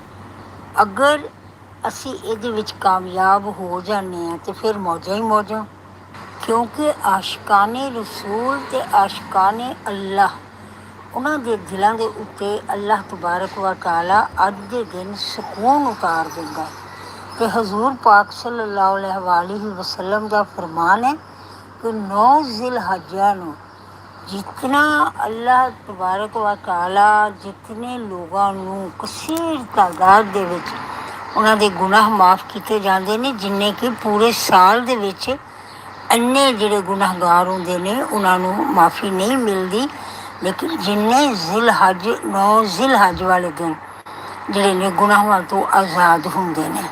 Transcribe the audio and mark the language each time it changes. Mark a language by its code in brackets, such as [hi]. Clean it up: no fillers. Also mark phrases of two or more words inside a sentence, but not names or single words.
[pa] ਅਗਰ ਅਸੀਂ ਇਹਦੇ ਵਿੱਚ ਕਾਮਯਾਬ ਹੋ ਜਾਂਦੇ ਹਾਂ ਤਾਂ ਫਿਰ ਮੌਜਾਂ ਹੀ ਮੌਜਾਂ, ਕਿਉਂਕਿ ਆਸ਼ਿਕਾਨੇ ਰਸੂਲ ਅਤੇ ਆਸ਼ਿਕਾਨੇ ਅੱਲਾਹ ਉਹਨਾਂ ਦੇ ਦਿਲਾਂ ਦੇ ਉੱਤੇ [ar] الله تبارك وتعالى [pa] ਅੱਜ ਦੇ ਦਿਨ ਸਕੂਨ ਉਤਾਰ ਦਿੰਦਾ। ਅਤੇ ਹਜ਼ੂਰ ਪਾਕ [ar] صلى الله عليه وسلم [pa] ਦਾ ਫਰਮਾਨ ਹੈ ਕਿ 9 ਜ਼ਿਲਹੱਜਾਂ ਨੂੰ जितना [ar] الله تبارك وتعالى [pa] जितने ਲੋਕਾਂ ਨੂੰ ਕਸੀਰ ਤਾਦਾਦ ਦੇ ਵਿੱਚ ਉਹਨਾਂ ਦੇ ਗੁਨਾਹ ਮਾਫ ਕੀਤੇ ਜਾਂਦੇ ਨੇ, ਜਿੰਨੇ ਕਿ ਪੂਰੇ ਸਾਲ ਦੇ ਵਿੱਚ ਇੰਨੇ ਜਿਹੜੇ ਗੁਨਾਹਗਾਰ ਹੁੰਦੇ ਨੇ ਉਹਨਾਂ ਨੂੰ ਮਾਫੀ ਨਹੀਂ ਮਿਲਦੀ। ਲੇਕਿਨ ਜਿੰਨੇ ਜ਼ਿਲਹੱਜ 9 ਜ਼ਿਲਹੱਜ ਵਾਲੇ ਦਿਨ ਜਿਹੜੇ ਨੇ ਗੁਨਾਹਾਂ ਤੋਂ ਆਜ਼ਾਦ ਹੁੰਦੇ ਨੇ।